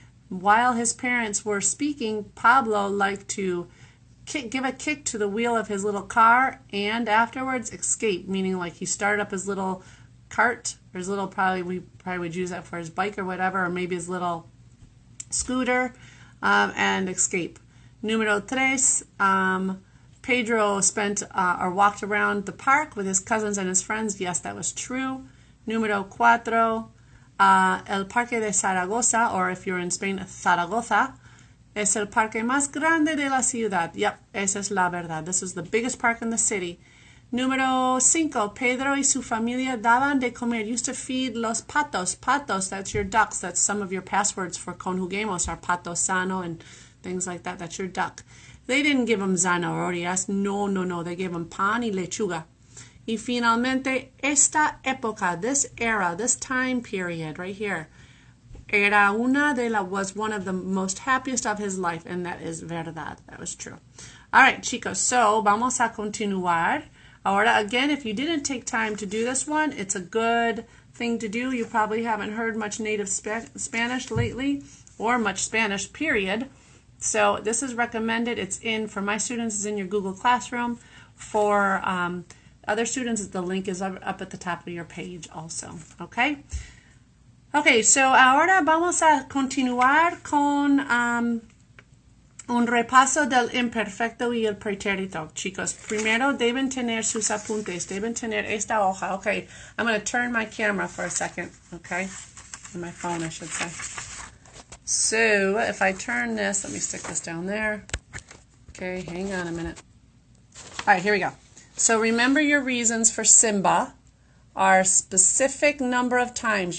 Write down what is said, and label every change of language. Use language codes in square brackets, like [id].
[en] While his parents were speaking, Pablo liked to give a kick to the wheel of his little car and afterwards escape, meaning like he started up his little cart or his little, we probably would use that for his bike or whatever, or maybe his little scooter, and escape. [es] Número tres, [en] Pedro spent or walked around the park with his cousins and his friends. Yes, that was true. [es] Número cuatro, el Parque de Zaragoza, [en] or if you're in Spain, [es] Zaragoza, es el parque más grande de la ciudad. Yep, esa es la verdad. [en] This is the biggest park in the city. [es] Número cinco, Pedro y su familia daban de comer, [en] used to feed [es] los patos. [en] Patos, that's your ducks. That's some of your passwords for conjuguemos, are pato sano and things like that. That's your duck. They didn't give them zanahorias. No. They gave them [es] pan y lechuga. Y finalmente, esta época, [en] this era, this time period right here, was one of the most happiest of his life, and that is verdad. That was true. All right, chicos, so [es] vamos a continuar. [en] Ahora, again, if you didn't take time to do this one, it's a good thing to do. You probably haven't heard much native Spanish lately, or much Spanish, period. So this is recommended. It's in, for my students, it's in your Google Classroom. For other students, the link is up at the top of your page also. Okay? [es] Okay, so ahora vamos a continuar con un repaso del imperfecto y el pretérito, chicos. Primero deben tener sus apuntes, deben tener esta hoja. [en] Okay, I'm going to turn my camera for a second, okay? Or my phone, I should say. So if I turn this, let me stick this down there. Okay, hang on a minute. All right, here we go. So remember your reasons for Simba are specific number of times.